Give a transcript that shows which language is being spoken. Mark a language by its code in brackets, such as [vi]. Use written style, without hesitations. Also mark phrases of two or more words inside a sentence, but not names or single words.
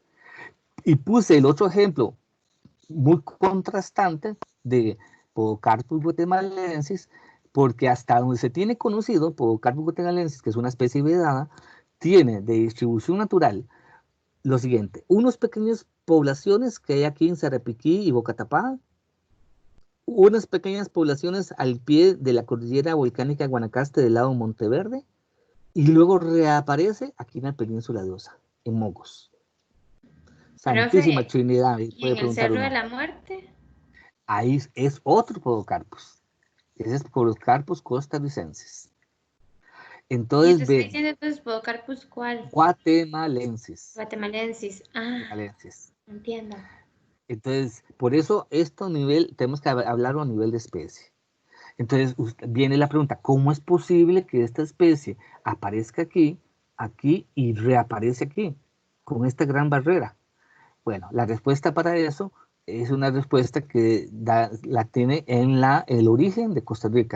[es] Y puse el otro ejemplo muy contrastante de Podocarpus guatemalensis, porque hasta donde se tiene conocido, Podocarpus guatemalensis, que es una especie vedada, tiene de distribución natural lo siguiente: unos pequeñas poblaciones que hay aquí en Sarapiquí y Boca Tapada, unas pequeñas poblaciones al pie de la cordillera volcánica Guanacaste del lado Monteverde, y luego reaparece aquí en la península de Osa, en Mogos. Santísima Profe, Trinidad, ¿y puede en el preguntar Cerro de uno. la Muerte? Ahí es otro Podocarpus. Ese es Podocarpus costarricensis. Y Entonces, te estoy diciendo entonces Podocarpus, ¿cuál? guatemalensis. Guatemalensis. Ah, Guatemalensis. entiendo. Entonces, por eso tenemos que hablarlo a nivel de especie. Entonces, viene la pregunta, ¿cómo es posible que esta especie aparezca aquí y reaparece aquí, con esta gran barrera? Bueno, la respuesta para eso es una respuesta que la tiene en el origen de Costa Rica.